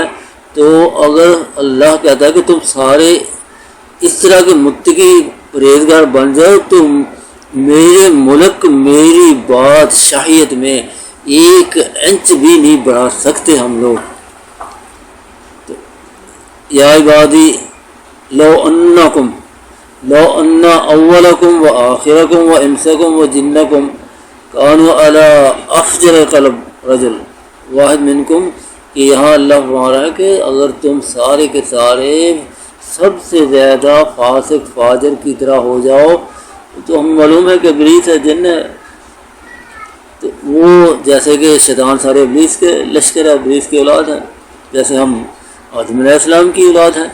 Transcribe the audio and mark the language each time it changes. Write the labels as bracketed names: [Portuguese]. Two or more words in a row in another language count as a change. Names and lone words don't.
[Urdu] تو اگر اللہ کہتا ہے کہ تم سارے اس طرح کے متقی پرہیزگار بن جاؤ تو میرے ملک، میری بادشاہیت میں 1 انچ بھی نہیں بڑھا سکتے ہم لوگ. [Arabic] تو یا عبادی لو ان اولکم و آخرکم و انسکم و جنکم کانوا علی افجر قلب رجل واحد منکم، [Urdu] کہ یہاں اللہ فرما رہا ہے کہ اگر تم سارے کے سارے سب سے زیادہ فاسق فاجر کی طرح ہو جاؤ، تو ہم معلوم ہے کہ ابلیس ہے، جن ہے، تو وہ جیسے کہ شیطان سارے ابلیس کے لشکر ہے، ابلیس کی اولاد ہیں، جیسے ہم آدم [Arabic] علیہ السلام [Urdu] کی اولاد ہیں.